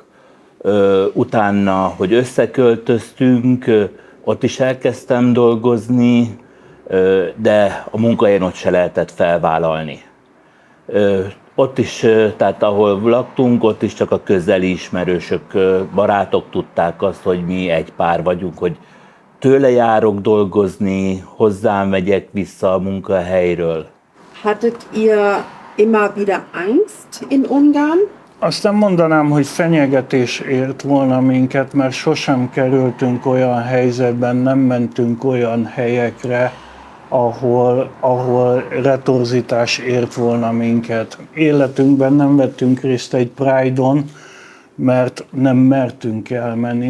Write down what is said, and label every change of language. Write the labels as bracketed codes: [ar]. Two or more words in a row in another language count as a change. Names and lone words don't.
[hu] Utána, hogy összeköltöztünk, ott is elkezdtem dolgozni, de a munkahelyen ott se lehetett felvállalni. Ott is, tehát ahol laktunk, ott is csak a közeli ismerősök, barátok tudták azt, hogy mi egy pár vagyunk, hogy tőle járok dolgozni, hozzám megyek vissza a munkahelyről. [de] Hattet ihr immer wieder Angst in Ungarn? [hu] Aztán mondanám, hogy fenyegetés ért volna minket, mert sosem kerültünk olyan helyzetben, nem mentünk olyan helyekre, ahol retorzítás ért volna minket. Életünkben nem vettünk részt egy Pride-on, mert nem mertünk elmenni.